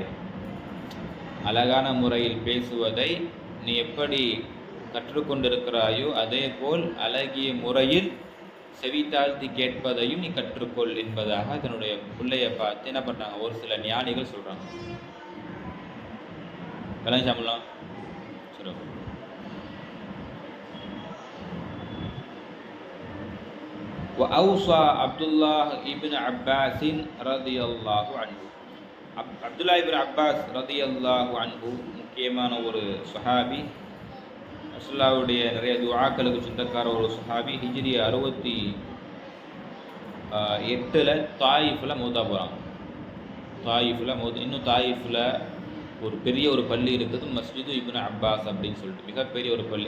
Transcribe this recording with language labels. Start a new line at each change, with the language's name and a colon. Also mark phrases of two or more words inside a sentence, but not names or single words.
Tamil: அழகான முறையில் பேசுவதை நீ எப்படி கற்றுக்கொண்டிருக்கிறாயோ அதே போல் அழகிய முறையில் செவி தாழ்த்தி கேட்பதையும் நீ கற்றுக்கொள் என்பதாக தன்னுடைய பிள்ளையை பார்த்து என்ன பண்ணுறாங்க, ஒரு சில ஞானிகள் சொல்கிறாங்க. கலாச்சாரம்லாம் சரி.
Arabic: وأوصى عبد الله ابن عباس رضي الله عنه
Tamil: அப்துல்லா இப்னு அப்பாஸ்
Arabic: رضي الله عنه
Tamil: முக்கியமான ஒரு சஹாபி, ரசூலுல்லாஹ்வுடைய நிறைய துஆக்களுக்கு சொந்தக்கார ஒரு சஹாபி. ஹிஜ்ரி 68 தாயிஃபில் மௌத்தா போகிறாங்க. தாயிஃபில் இன்னும் தாயிஃபில் ஒரு பெரிய ஒரு பள்ளி இருக்குது, மஸ்ஜிது இப்னு அப்பாஸ் அப்படின்னு சொல்லிட்டு மிகப்பெரிய ஒரு பள்ளி.